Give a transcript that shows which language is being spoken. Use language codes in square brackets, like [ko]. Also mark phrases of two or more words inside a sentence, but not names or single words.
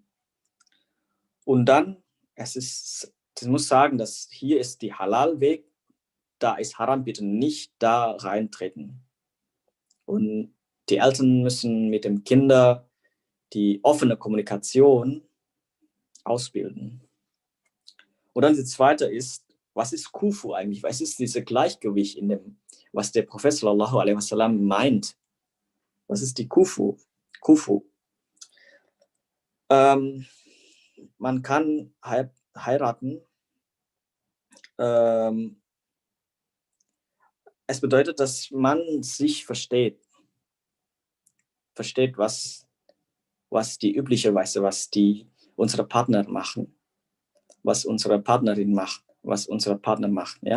[de] Und dann, ich muss sagen, dass hier ist die Halal-Weg, da ist Haram, bitte nicht da reintreten. Und die Eltern müssen mit den Kindern die offene Kommunikation ausbilden. Und dann die zweite ist, was ist Kufu eigentlich? Was ist dieses Gleichgewicht in dem, was der Prophet [ar] صلى الله عليه وسلم [de] meint? Was ist die Kufu? Man kann heiraten. Es bedeutet, dass man sich versteht, was die übliche Weise, was unsere Partner machen, was unsere Partnerin macht, was unser Partner macht, ja.